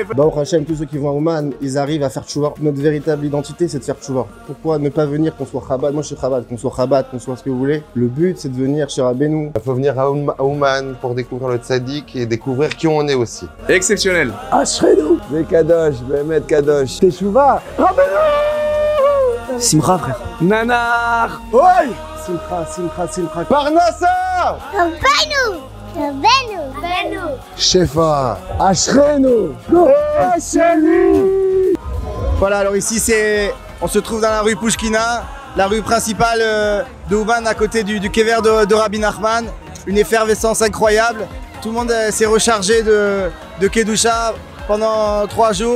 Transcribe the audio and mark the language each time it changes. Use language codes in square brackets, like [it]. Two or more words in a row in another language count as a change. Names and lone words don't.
[fr] Baruch Hashem, tous ceux qui vont à Ouman, ils arrivent à faire tchouva. Notre véritable identité, c'est de faire tchouva. Pourquoi ne pas venir, qu'on soit Chabad? Moi, je suis Chabad, qu'on soit Chabad, qu'on soit ce que vous voulez. Le but, c'est de venir chez Rabbeinu. Il faut venir à Ouman pour découvrir le tzaddik et découvrir qui on est aussi. Exceptionnel! [he] Ashreinu! Des Kadosh, באמת קדוש. תשובה! רבינו! [fr] Simcha, frère. Nanar! Oi! [he] שמחה. פרנסה! Rabbeinu! Shefa! Ashreinu! [fr] Voilà, alors ici on se trouve dans la rue Pouchkina, la rue principale de Ouman à côté du kever de Rabbi Nachman. Une effervescence incroyable. Tout le monde s'est rechargé de Kedusha pendant 3 jours.